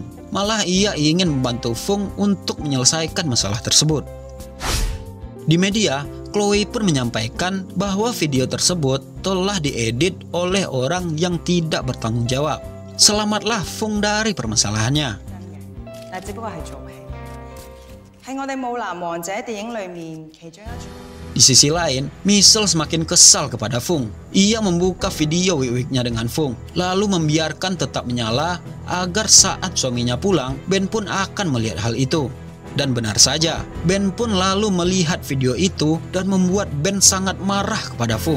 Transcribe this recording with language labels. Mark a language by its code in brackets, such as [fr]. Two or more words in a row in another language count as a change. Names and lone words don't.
[id] Malah ia ingin membantu Fung untuk menyelesaikan masalah tersebut. Di media, Chloe pun menyampaikan bahwa video tersebut telah diedit oleh orang yang tidak bertanggung jawab. Selamatlah Fung dari permasalahannya. [yue] 嗱，只不過係做戲。喺我哋《武林王者》電影裏面，其中一場。 [id] Di sisi lain, Michelle semakin kesal kepada Fung. Ia membuka video wik-wiknya dengan Fung, lalu membiarkan tetap menyala agar saat suaminya pulang, Ben pun akan melihat hal itu. Dan benar saja, Ben pun lalu melihat video itu dan membuat Ben sangat marah kepada Fung.